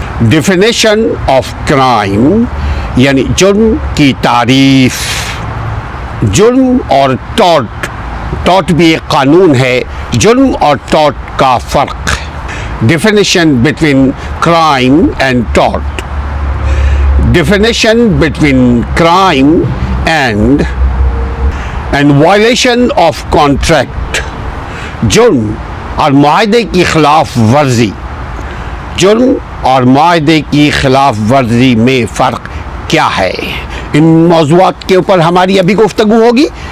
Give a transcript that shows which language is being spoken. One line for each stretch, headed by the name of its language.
English: definition of crime
Urdu: یعنی جرم کی تعریف. جرم اور ٹاٹ بھی ایک قانون ہے. جرم اور ٹاٹ کا فرق.
English: Definition between crime and tort. Definition between crime and violation of contract.
Urdu: جرم اور معاہدے کی خلاف ورزی. جرم اور معاہدے کی خلاف ورزی میں فرق کیا ہے؟ ان موضوعات کے اوپر ہماری ابھی گفتگو ہوگی.